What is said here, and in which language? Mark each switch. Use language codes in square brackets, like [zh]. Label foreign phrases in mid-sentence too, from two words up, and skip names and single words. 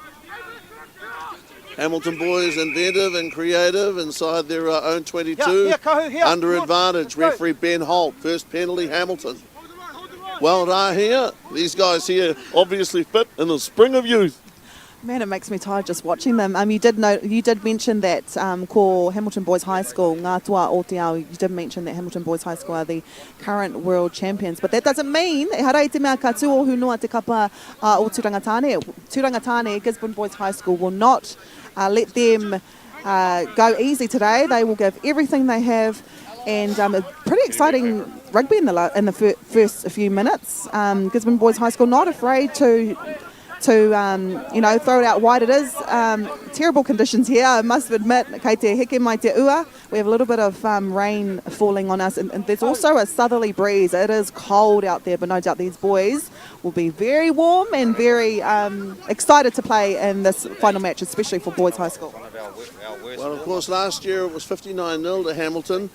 [en] Hamilton Boys inventive and creative inside their own 22. Under advantage, referee Ben Holt, first penalty Hamilton. Well done here. These guys here obviously fit in the spring of youth. Man, it makes me tired just watching them. You did mention that ko Hamilton Boys High School, [mi] ngā tua o te ao, [en] you did mention that Hamilton Boys High School are the current world champions. But that doesn't mean, [mi] e harai te mea ka tuohu noa te kapa o Turangatane. [en] Turangatane, Gisborne Boys High School will not let them go easy today. They will give everything they have. And a pretty exciting rugby in the first few minutes. Gisborne Boys High School not afraid to throw it out wide. It is terrible conditions here, I must admit. [mi] Kei te heke mai te ua, [en] we have a little bit of rain falling on us, and there's also a southerly breeze. It is cold out there, but no doubt these boys will be very warm and very excited to play in this final match, especially for Boys High School. Well, of course, last year it was 59-0 to Hamilton.